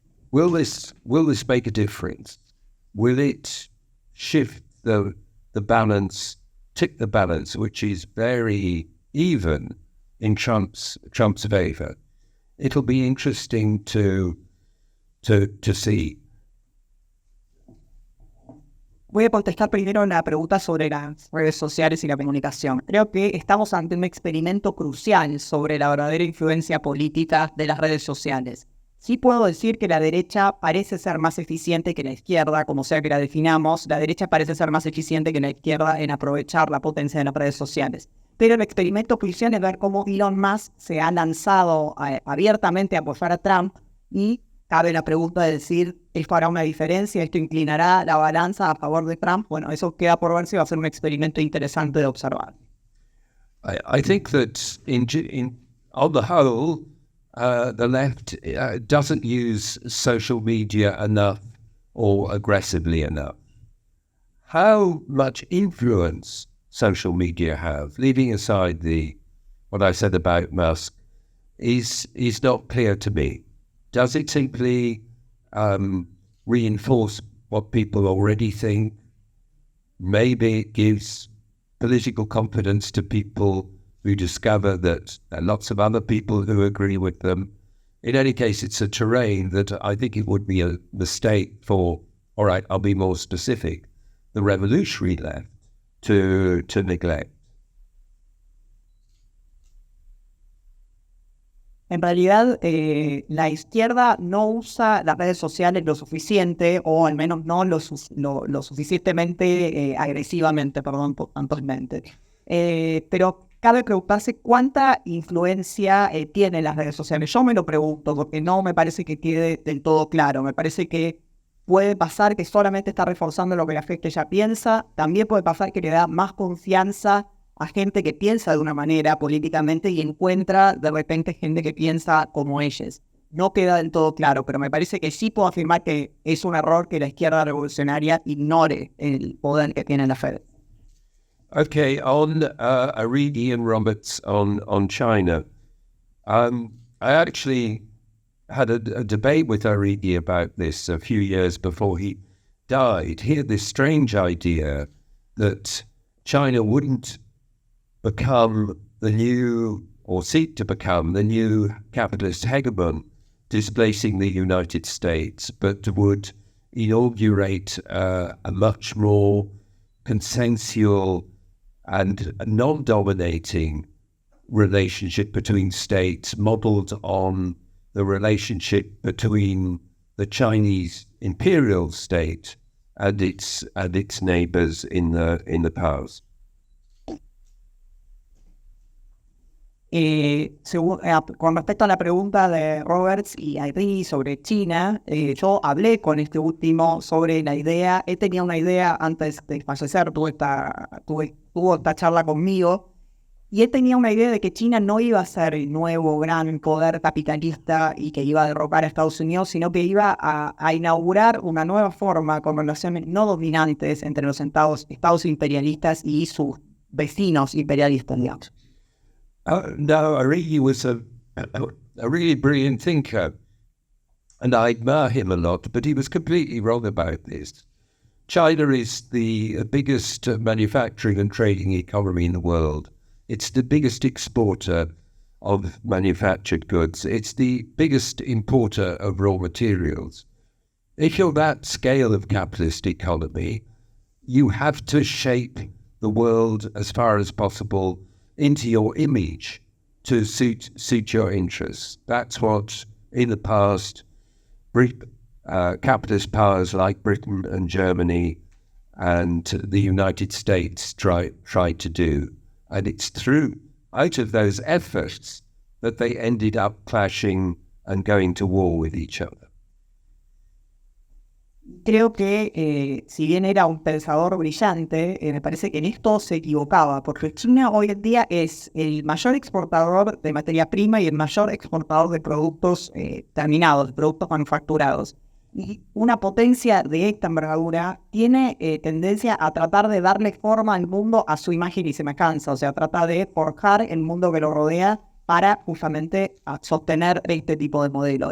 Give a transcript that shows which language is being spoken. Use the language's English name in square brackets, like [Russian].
[English] Will this make a difference? Will it shift the balance, tip the balance, which is very even in Trump's favor? It'll be interesting to see. [Spanish] Voy a contestar primero la pregunta sobre las redes sociales y la comunicación. Creo que estamos ante un experimento crucial sobre la verdadera influencia política de las redes sociales. Sí puedo decir que la derecha parece ser más eficiente que la izquierda, como sea que la definamos. La derecha parece ser más eficiente que la izquierda en aprovechar la potencia de las redes sociales. Pero el experimento crucial es ver cómo Elon Musk se ha lanzado abiertamente a apoyar a Trump y cabe la pregunta de decir, ¿esto hará una diferencia? ¿Esto inclinará la balanza a favor de Trump? Bueno, eso queda por ver si va a ser un experimento interesante de observar. [English] I think that on the whole, the left doesn't use social media enough or aggressively enough. How much influence social media have, leaving aside what I said about Musk, is not clear to me. Does it simply reinforce what people already think? Maybe it gives political confidence to people who discover that there are lots of other people who agree with them. In any case, it's a terrain that I think it would be a mistake for, all right, I'll be more specific, the revolutionary left to neglect. [Spanish] En realidad, la izquierda no usa las redes sociales lo suficiente, o al menos no lo suficientemente agresivamente, puntualmente. Pero cabe preguntarse cuánta influencia tienen las redes sociales. Yo me lo pregunto porque no me parece que quede del todo claro. Me parece que puede pasar que solamente está reforzando lo que la gente ya piensa. También puede pasar que le da más confianza a gente que piensa de una manera políticamente y encuentra de repente gente que piensa como ellos. No queda del todo claro, pero me parece que sí puedo afirmar que es un error que la izquierda revolucionaria ignore el poder que tiene la Fed. [English] Okay, on Aridi and Roberts on China, I actually had a debate with Aridi about this a few years before he died. He had this strange idea that China wouldn't become the new, or seek to become the new capitalist hegemon, displacing the United States, but would inaugurate a much more consensual and non-dominating relationship between states modeled on the relationship between the Chinese imperial state and its neighbors in the past. [Spanish] Con respecto a la pregunta de Roberts y Henry sobre China, yo hablé con este último sobre la idea. Él tenía una idea antes de fallecer, tuvo esta charla conmigo, y él tenía una idea de que China no iba a ser el nuevo gran poder capitalista y que iba a derrocar a Estados Unidos, sino que iba a inaugurar una nueva forma con relaciones no dominantes entre los estados imperialistas y sus vecinos imperialistas, digamos. [English] No, Arrighi was a really brilliant thinker, and I admire him a lot, but he was completely wrong about this. China is the biggest manufacturing and trading economy in the world. It's the biggest exporter of manufactured goods. It's the biggest importer of raw materials. If you're that scale of capitalist economy, you have to shape the world as far as possible into your image to suit your interests. That's what, in the past, capitalist powers like Britain and Germany and the United States tried to do. And it's out of those efforts that they ended up clashing and going to war with each other. [Spanish] Creo que si bien era un pensador brillante, me parece que en esto se equivocaba, porque China hoy en día es el mayor exportador de materia prima y el mayor exportador de productos terminados, productos manufacturados. Y una potencia de esta envergadura tiene tendencia a tratar de darle forma al mundo a su imagen y semejanza, o sea, trata de forjar el mundo que lo rodea para justamente sostener este tipo de modelo.